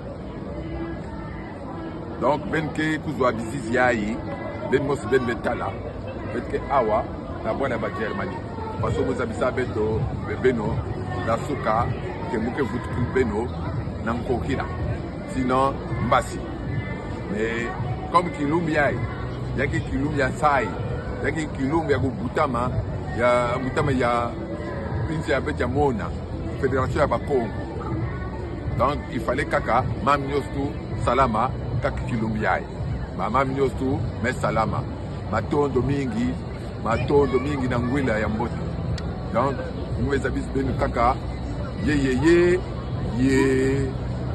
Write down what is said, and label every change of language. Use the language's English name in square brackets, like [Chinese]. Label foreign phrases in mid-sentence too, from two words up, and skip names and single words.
[Kongo] donc ben ke kuzwa bizizi yayi ben mos ben metala bet ke awa na bwana ba Germany paso mozabisa beto beno na suka ke muke vutu beno na nkokila sinon mbasi [French] mais comme [Kongo] kilumbi yayi yaki kilumbi ya sai yaki kilumbi ya kubutama ya pinzi ya beti ya mona fédération ya bakongo [French] donc il fallait [Kongo] kaka mam nyostu salama kaka kilumbi yayi mam nyostu me salama matondo mingi na ngwila ya mbote donc mweza bis benu kaka ye